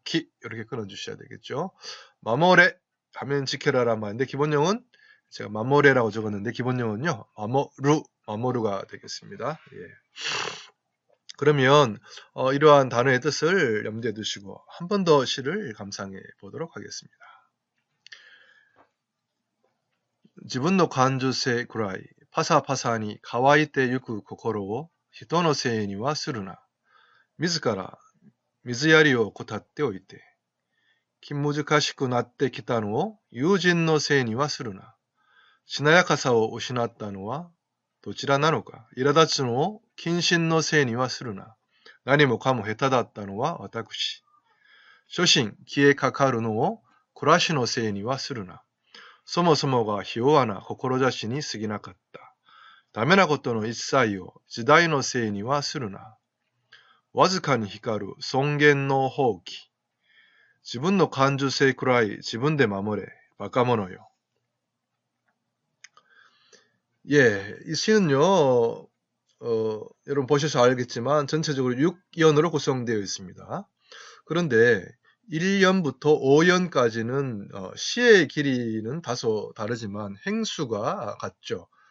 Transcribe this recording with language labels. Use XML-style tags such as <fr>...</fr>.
<ko>키, 이렇게 끊어주셔야 되겠죠. 마모레 하면 지켜라란 말인데, 기본형은 제가 마모레라고 적었는데, 기본형은요, 마모루가 되겠습니다. 그러면 이러한 단어의 뜻을 염두에 두시고 한 번 더 시를 감상해 보도록 하겠습니다.</ko> <ja>自分の感受性くらいパサパサに乾いてゆく心を人のせいにはするな。自ら水やりを怠っておいて、気難しくなってきたのを友人のせいにはするな。しなやかさを失ったのはどちらなのか。苛立つのを謹慎のせいにはするな。何もかも下手だったのは私。初心消えかかるのを暮らしのせいにはするな。そもそもがひ弱な志に過ぎなかった。ダメなことの一切を時代のせいにはするな。わずかに光る尊厳の放棄。自分の感受性くらい自分で守れ。バカ者よ。</ja> <ko>이 시는요, 여러분 보셔서 알겠지만 전체적으로 6연으로 구성되어 있습니다. 그런데 1연부터 5연까지는 시의 길이는 다소 다르지만 행수가 같죠.</ko>